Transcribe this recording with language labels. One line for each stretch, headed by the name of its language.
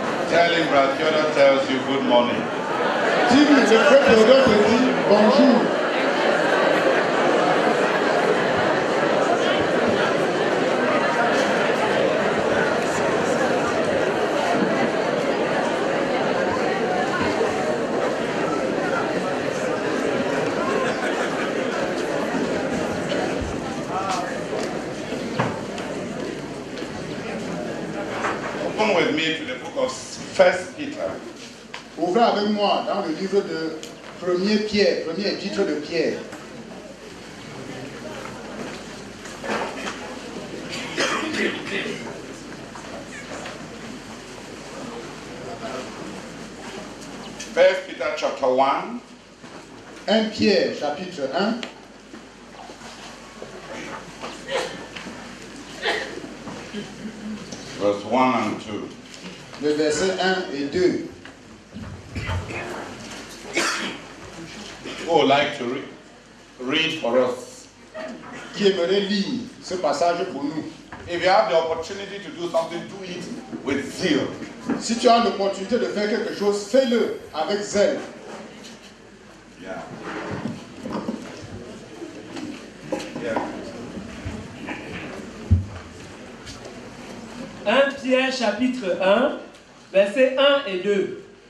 English: tell him that Theodore tells you good morning.
French: Dis-lui, le frère Theodore te dit bonjour.
English: Open with me to the book of 1 Peter.
French: Ouvrez avec moi dans le livre de 1er Pierre, premier épître de Pierre.
English: First Peter chapter 1.
French: 1 Pierre chapitre 1.
English: Verse 1 and 2.
French: Le verset 1 et 2.
English: Who would like to read for us?
French: Qui aimerait lire ce passage pour nous?
English: If you have the opportunity to do something, do it with zeal.
French: Si tu as l'opportunité de faire quelque chose, fais-le avec zèle.
English: Yeah. Yeah.
French: 1 Pierre chapitre 1, versets 1 et 2.